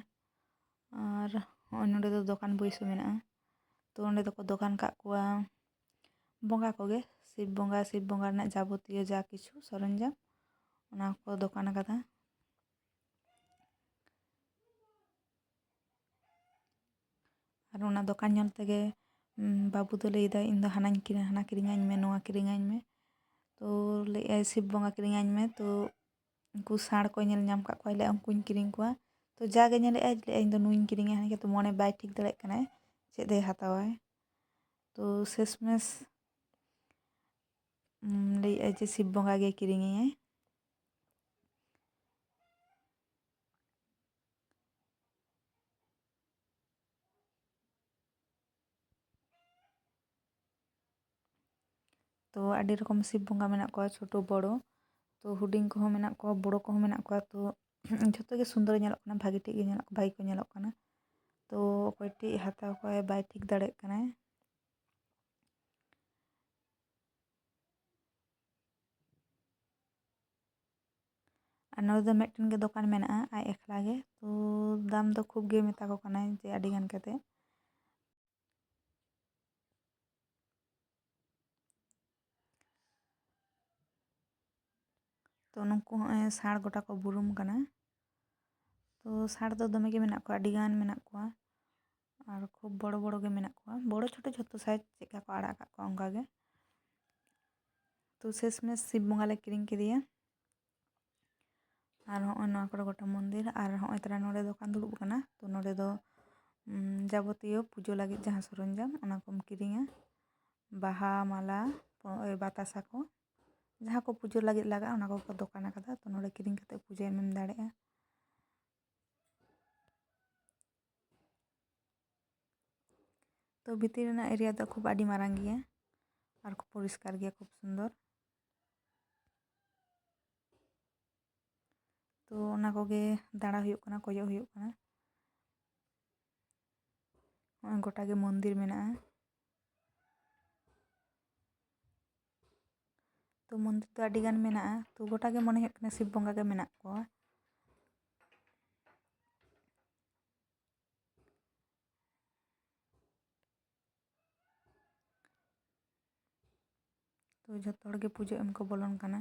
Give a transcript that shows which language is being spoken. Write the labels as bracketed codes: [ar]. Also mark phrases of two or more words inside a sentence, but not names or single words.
[sat] और हय नोडे दो दोकान बैसो मेना। तो ओंडे दो को दोकान का कुआ बंगा कोगे शिव बंगा रना जाबतीय जा किछु सरंजाम ओना को दोकान कदा। और ओना दोकान ñल तेगे बाबू दो लैदा इन दो हाना किरिङाñ मे नोआ किरिङाñ मे। तो लैआय शिव बंगा किरिङाñ मे। तो उनको साड़ को नेल ñाम का कोय ले उनको किरिङ कोआ। तो जागे नेलेआय इन दो नुई किरिङा हानि के। तो मने बाय ठीक दड़ेग कनाय चेद ए हातावाय। तो शेषमेश लैआय जे शिव बंगा गे किरिङेयाय। तो आडी रकम शिव बंगा मेना को छोटो बड़ो। तो हुडिंग को मेना को बड़ो को मेना को। तो झोतो गे सुंदर नेलोग कना भागी ठीक गे नेलोग भाई को नेलोग कना। तो अकय टी हाताव को बाय ठीक दड़ेग कनाय। और नोडे दो मिदटेन गे दोकान मेना आय एकला गे। तो दाम दो खूब गे मेता को कनाय जे आडी गान कते। तो नुकु हय साड़ गोटा को बुरुम कना। तो साड़ दो दमे गे मेना को आडी गान मेना को और खूब बड़ो बड़ो गे मेना को बड़ो छोटो झोतो साइज चेका को आड़ा का को अंका गे। तो शेषमेश शिव बंगा ले किरिङ केदिया। और हय नोआ करे गोटा मंदिर और हय तारा नोडे दोकान दुड़ुब कना। तो नोडे दो जाबतीय पुजो लागिद जहाँ सरंजाम ओना कोम किरिङा बाहा माला बातासा को जहाँ को पुजो लागिद लागा ओना को दोकान कदा। तो नोडे किरिङ कते पुजो एम दाड़ेगा। तो भीतर रेना एरिया दो खूब आडी मारांग गया और खूब परिष्कार गया खूब सुंदर। तो ओना कोगे दाड़ा हुयुग कना कोयो हुयुग कना। ᱦᱚᱸᱜᱼᱚᱭ ᱜᱚᱴᱟ ᱜᱮ ᱢᱚᱱᱫᱤᱨ ᱢᱮᱱᱟᱜᱼᱟ। ᱛᱚ ᱢᱚᱱᱫᱤᱨ ᱫᱚ ᱟᱹᱰᱤ ᱜᱟᱱ ᱢᱮᱱᱟᱜᱼᱟ, ᱛᱚ ᱜᱚᱴᱟ ᱜᱮ ᱢᱚᱱᱮ ᱦᱩᱭᱩᱜ ᱠᱟᱱᱟ ᱥᱤᱵ ᱵᱚᱸᱜᱟ ᱜᱮ ᱢᱮᱱᱟᱜ ᱠᱚᱣᱟ। ᱛᱚ ᱡᱷᱚᱛᱚ ᱦᱚᱲ ᱜᱮ ᱯᱩᱡᱟᱹ ᱮᱢ ᱠᱚ ᱵᱚᱞᱚᱱ ᱠᱟᱱᱟ।